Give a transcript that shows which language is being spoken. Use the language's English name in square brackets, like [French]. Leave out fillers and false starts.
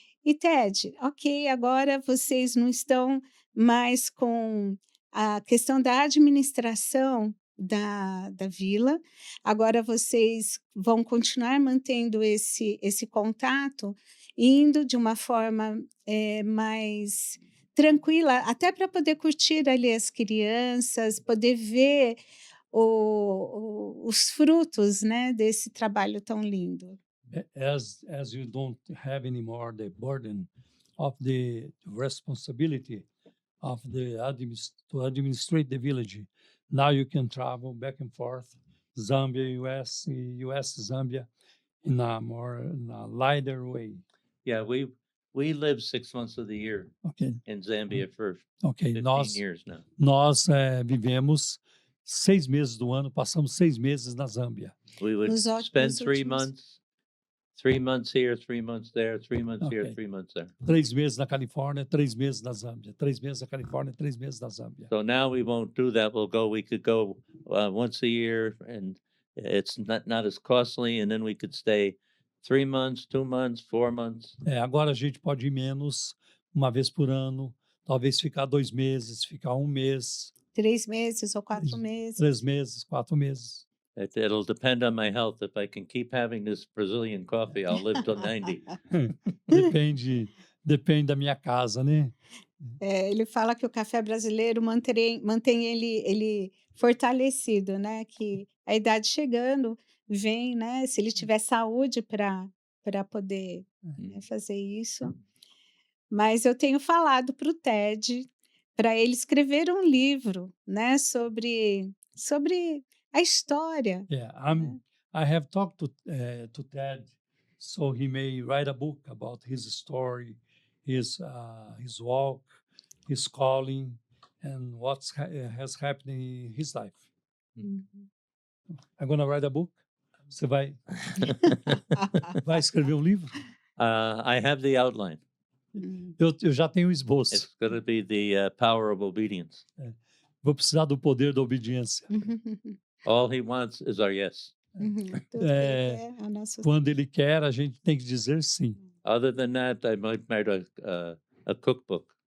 [Portuguese] E Ted, ok, agora vocês não estão mais com a questão da administração da vila, agora vocês vão continuar mantendo esse contato, indo de uma forma mais tranquila, até para poder curtir ali as crianças, poder ver os frutos, né, desse trabalho tão lindo. [English] As you don't have anymore the burden of the responsibility of the to administrate the village, now you can travel back and forth, Zambia, US, Zambia, in a lighter way. Yeah, we live 6 months of the year Ok, in Zambia for ok. 15 years now. [Portuguese] Nós vivemos 6 meses do ano, passamos 6 meses na Zâmbia. [English] We would [Portuguese] Nos [English] spend [Portuguese] nos [English] 3 [Portuguese] últimos [English] months, 3 months here, 3 months there, 3 months here, Okay. 3 months there. [Portuguese] 3 meses na Califórnia, 3 meses na Zâmbia. 3 meses na Califórnia, 3 meses na Zâmbia. [English] So now we won't do that. We could go once a year, and it's not as costly, and then we could stay 3 months, 2 months, 4 months. [Portuguese] Agora a gente pode ir menos, uma vez por ano, talvez ficar 2 meses, ficar 1 mês, 3 meses ou 4 3 meses. 3 meses, 4 meses. [English] It'll depend on my health. If I can keep having this Brazilian coffee, I'll live till 90. [Portuguese] Depende da minha casa, né? Ele fala que o café brasileiro mantém ele fortalecido, né, que a idade chegando vem, né, se ele tiver saúde para poder, né, fazer isso. Mas eu tenho falado para o Ted, para ele escrever um livro, né, sobre a história, Yeah, né. [English] I have talked to Ted, so he may write a book about his story, his walk, his calling, and has happened in his life. Uhum. I'm gonna write a book. [Portuguese] Você vai escrever um livro? [English] I have the outline. Hum. [Portuguese] Eu já tenho o esboço. [English] It's going to be the power of obedience. [Portuguese] Vou precisar do poder da obediência. [English] All he wants is our yes. [Portuguese] Tudo que ele quer é o nosso Quando ele quer, a gente tem que dizer sim. [English] Other than that, I might write a cookbook.